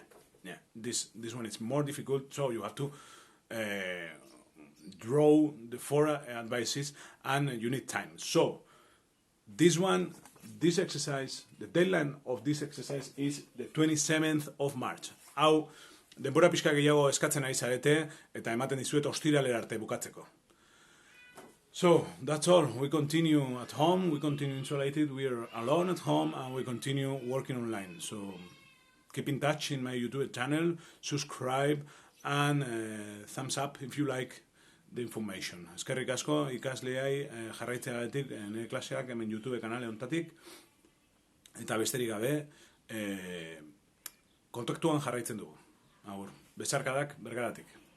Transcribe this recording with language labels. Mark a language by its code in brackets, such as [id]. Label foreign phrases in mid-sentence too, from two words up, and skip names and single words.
[en] This one is more difficult, so you have to draw the 4 advices, and you need time. So this exercise, the deadline of this exercise is the 27th of March. [eu] Hau, denbora pixka gehiago eskatzen ari zarete, eta ematen dizuet ostiralera arte bukatzeko. [en] So, that's all. We continue at home, we continue insulated, we are alone at home, and we continue working online. So, keep in touch in my YouTube channel, subscribe, and thumbs up if you like the information. [eu] Eskerrik asko ikasleai jarraitzeagatik nire klaseak hemen YouTube kanale honetatik, eta besterik gabe kontaktuan jarraitzen dugu. Agur, besarkadak bergaratik.